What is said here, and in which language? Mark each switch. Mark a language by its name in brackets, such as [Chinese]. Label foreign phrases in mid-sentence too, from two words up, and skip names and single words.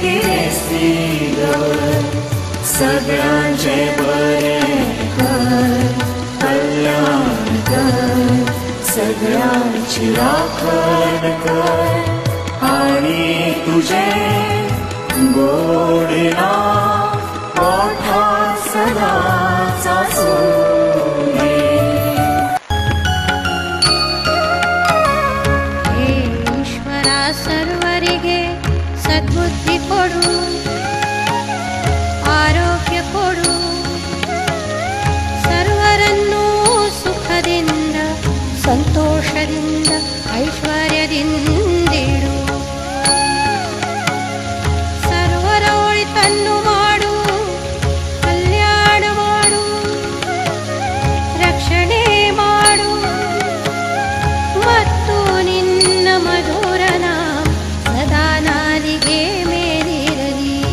[Konkani] गिरेस्ती दवर सगळ्यांचे बरे कर कल्याण कर सगळ्यांची राखण कर आणि तुझे गोड नाम ओठात सदाच सुने। [Kannada] ಹೇ ಈಶ್ವರಾ ಸರ್ವರಿಗೆ ಸದ್ಬುದ್ಧಿ ಕೊಡು, ಆರೋಗ್ಯ ಕೊಡು, सर्वरನ್ನೂ ಸುಖದಿಂದ ಸಂತೋಷದಿಂದ ಐಶ್ವರ್ಯದಿಂದಿಡು. ಸರ್ವರ ಒಳಿತನ್ನು ಮಾಡು, ಕಲ್ಯಾಣ ಮಾಡು, ರಕ್ಷಣೆ ಮಾಡು, ಮತ್ತು ನಿನ್ನ ಮಧುರ ನಾಮ ಸದಾ ನಾಲಿಗೆ ಮೇಲಿರಲಿ.